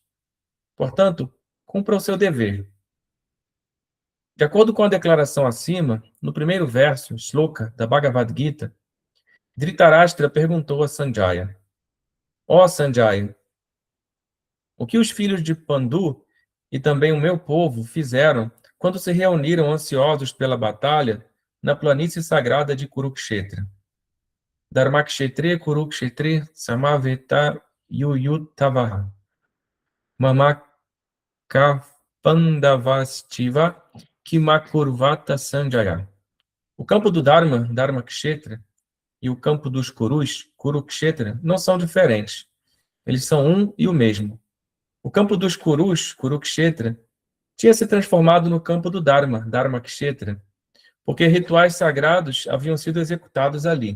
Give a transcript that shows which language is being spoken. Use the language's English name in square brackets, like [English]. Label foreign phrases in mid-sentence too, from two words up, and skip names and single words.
[Portuguese] Portanto, cumpra o seu dever. De acordo com a declaração acima, no primeiro verso, shloka, da Bhagavad Gita, Dhritarashtra perguntou a Sanjaya: Ó Sanjaya, o que os filhos de Pandu e também o meu povo fizeram quando se reuniram ansiosos pela batalha na planície sagrada de Kurukshetra? [Sanskrit] धर्मक्षेत्रे कुरुक्षेत्रे समवेता युयुत्सवः मामकाः पाण्डवाश्चैव किमकुर्वत सञ्जय. [Portuguese] O campo do Dharma, Dharmakshetra, e o campo dos Kurus, Kurukshetra, não são diferentes. Eles são um e o mesmo. O campo dos Kurus, Kurukshetra, tinha se transformado no campo do Dharma, Dharmakshetra, porque rituais sagrados haviam sido executados ali.